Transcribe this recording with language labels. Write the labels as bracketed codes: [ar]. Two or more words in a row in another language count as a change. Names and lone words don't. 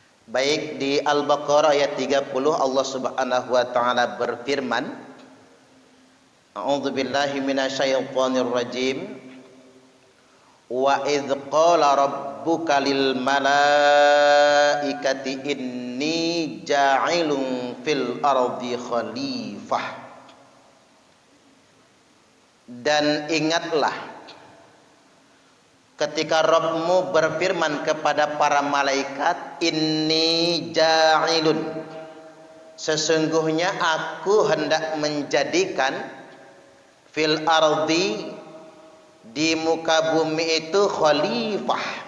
[id] Baik, di Al-Baqarah ayat 30 Allah [ar] سبحانه وتعالى [id] berfirman, [ar] أعوذ بالله من الشيطان الرجيم. وإذ قال ربك للملائكة إني جاعل في الأرض خليفة. [id] Dan ingatlah ketika Rabbmu berfirman kepada para malaikat, [ar] إني جاعل, [id] sesungguhnya aku hendak menjadikan [ar] في الأرض, [id] di muka bumi itu khalifah.